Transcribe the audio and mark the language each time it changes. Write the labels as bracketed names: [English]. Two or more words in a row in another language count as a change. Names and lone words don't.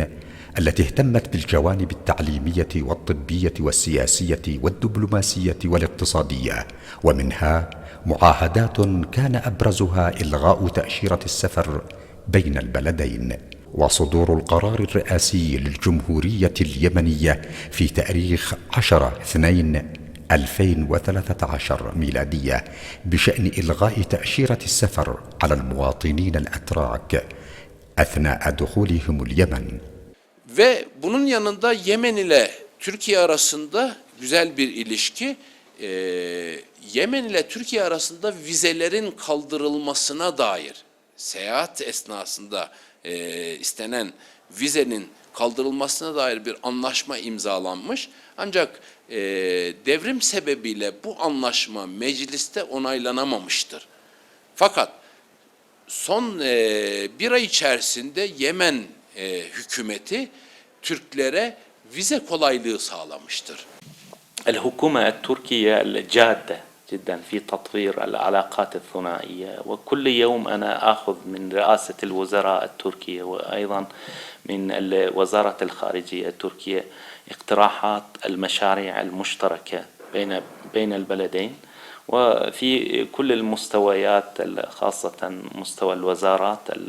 [Arabic] التي اهتمت بالجوانب التعليمية والطبية والسياسية والدبلوماسية والاقتصادية، ومنها معاهدات كان أبرزها إلغاء تأشيرة السفر بين البلدين، وصدور القرار الرئاسي للجمهورية اليمنية في تاريخ 10/2/2013 ميلادية بشأن إلغاء تأشيرة السفر على المواطنين الأتراك أثناء دخولهم اليمن. [Turkish] Ve bunun yanında Yemen ile Türkiye arasında güzel bir ilişki. Yemen ile Türkiye arasında vizelerin kaldırılmasına dair seyahat esnasında istenen vizenin kaldırılmasına dair bir anlaşma imzalanmış. Ancak devrim sebebiyle bu anlaşma mecliste onaylanamamıştır. Fakat son bir ay içerisinde Yemen hükümeti Türklere vize kolaylığı sağlamıştır. [Arabic] الحكومة التركية الجادة جدا في تطوير العلاقات الثنائية، وكل يوم أنا آخذ من رئاسة الوزراء التركية وأيضا من وزارة الخارجية التركية اقتراحات المشاريع المشتركة بين البلدين، وفي كل المستويات خاصة مستوى الوزارات